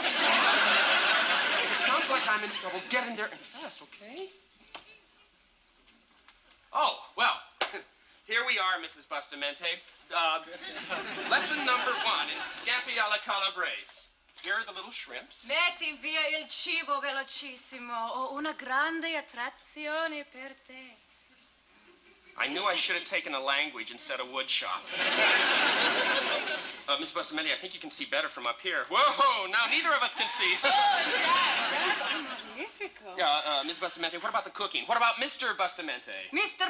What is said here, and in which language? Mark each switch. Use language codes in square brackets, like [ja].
[en] If it sounds like I'm in trouble, get in there and fast, okay? Oh, well, here we are, Mrs. Bustamante. Lesson number 1 is scampi alla calabrese. Here are the little shrimps. [it] Metti via il cibo velocissimo. Ho una grande attrazione per te. [en] I knew I should have taken a language instead of wood shop. Miss Bustamante, I think you can see better from up here. Whoa, now neither of us can see. [it] Magnifico. [en] Miss Bustamante, what about the cooking? What about Mr. Bustamante? Mr.